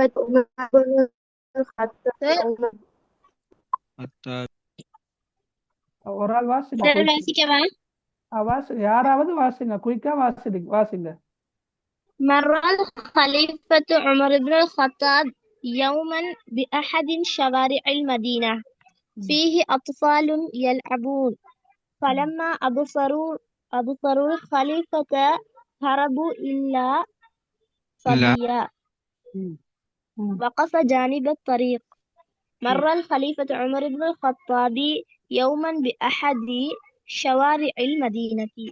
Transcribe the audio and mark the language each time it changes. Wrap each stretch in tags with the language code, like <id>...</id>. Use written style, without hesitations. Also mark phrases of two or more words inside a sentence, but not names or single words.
<ta>ஒரு ஆள் வாசிங்க, யாராவது வாசிங்க, குயிக்கா வாசிங்க.</ta> <ar>مر الخليفة عمر بن الخطاب يوما بأحد شوارع المدينة فيه أطفال يلعبون فلما أبصروا الخليفة هربوا إلا صبيا وقف جانب الطريق. مر الخليفة عمر بن الخطاب يوما بأحد شوارع المدينة.</ar>